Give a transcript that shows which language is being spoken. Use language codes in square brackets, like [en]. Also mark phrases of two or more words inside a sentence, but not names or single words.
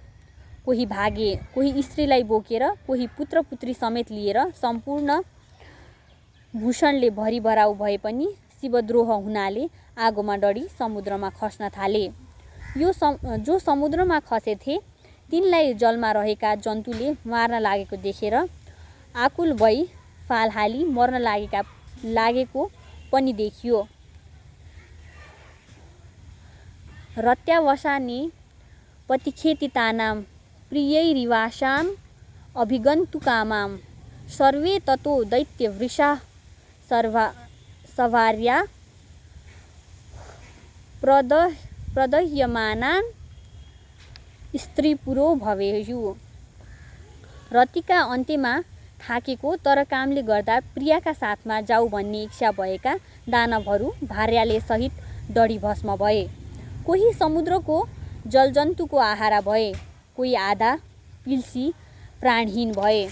[ne] कोही भागे, कोही स्त्रीलाई बोकेर, कोही पुत्र पुत्री समेत लिएर सम्पूर्ण भूषणले भरिभराउ भए पनि शिवद्रोह हुनाले आगोमा डढी समुद्रमा खस्न थाले। जो समुद्रमा खसेथे तिनलाई जलमा रहेका जन्तुले मार्न लागेको देखेर आकुल भई फाल हाली मर्न लागेको पनि देखियो। [sa] रत्यावसाने पतिखेतितानां प्रियैरिवासां अभिगन्तुकामां सर्वे ततो दैत्यवृषा सभार्या प्रदह्यमानान् स्त्रीपुरो भवेयु। [ne] रतिका अन्त्यमा थाकेको तर कामले गर्दा प्रियाका साथमा जाऊ भन्ने इच्छा भएका दानवहरू भार्याले सहित डढी भस्म भए। कोही समुद्रको जलजन्तुको आहारा भए, कोही आधा पिल्सी प्राणहीन भए।